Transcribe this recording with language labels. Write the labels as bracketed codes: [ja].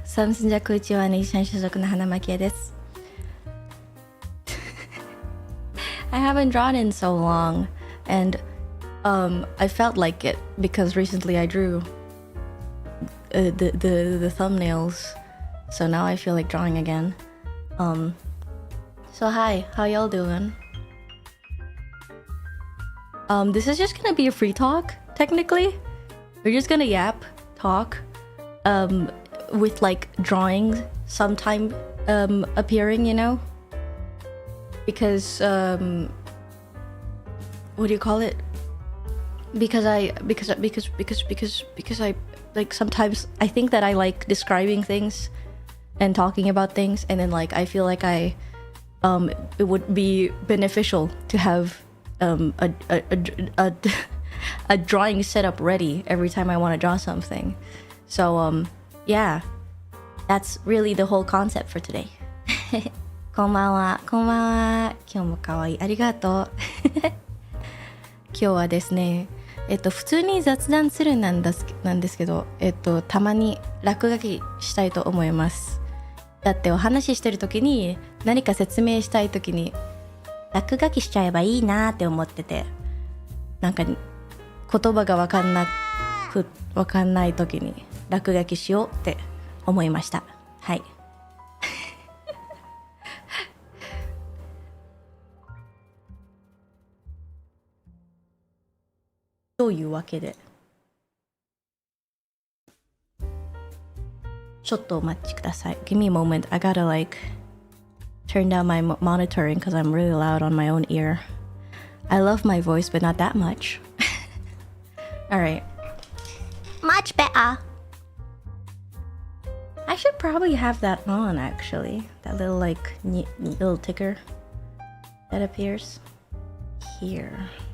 [en] サムスンジャクウチはネジシャン所属の花巻です。 I haven't drawn in so long, and I felt like it because recently I drew the thumbnails, so now I feel like drawing again. So hi, how y'all doing? This is just gonna be a free talk, technically. We're just gonna yap, talk, with like drawings sometime appearing, you know? Because what do you call it? Because I like sometimes I think that I like describing things and talking about things, and then like I feel like it would be beneficial to have a drawing setup ready every time I want to draw something. So yeah, that's really the whole concept for today. [ja] こんばんは、こんばんは。今日も可愛い、ありがとう。今日はですね、普通に雑談するなんですけど、たまに落書きしたいと思います。だってお話ししてる時に何か説明したい時に落書きしちゃえばいいなって思ってて、なんか言葉がわかんない時に落書きしようって思いました。はい。というわけで、ちょっとお待ちください。 [en] Give me a moment. I gotta like turn down my monitoring because I'm really loud on my own ear. I love my voice, but not that much. All right. Much better. I should probably have that on actually. That little like little ticker that appears here.